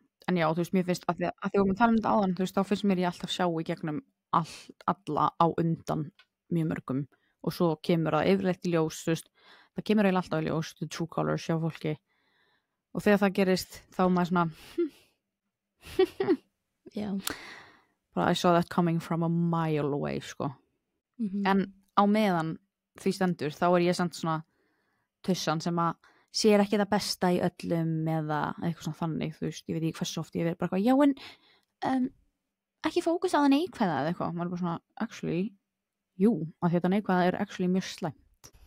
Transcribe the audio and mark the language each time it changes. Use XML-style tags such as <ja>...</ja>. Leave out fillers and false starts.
<is>En já, þú veist, mér finnst, að því að við tala þetta áðan, þú veist, þá finnst mér ég alltaf sjá í gegnum alla á undan mjög mörgum og svo kemur það yfirleitt í ljós, þú veist, það kemur eiginlega alltaf í ljós,</is> <en>the true colors</en> <is>hjá fólki og þegar það gerist þá er maður svona Já. Bara</is> <en>I saw that coming from a mile away,</en> <is>sko. En á meðan því stendur þá er ég samt svona tussan sem að sér ekki það besta í öllum eða eitthvað svona þannig, þú veist, ég veit ekki hversu oft ég verið bara eitthvað, já en ekki fókus á það neikvæða eða eitthvað, maður er bara svona, actually, jú, að þetta neikvæða er actually mjög slæmt.</is>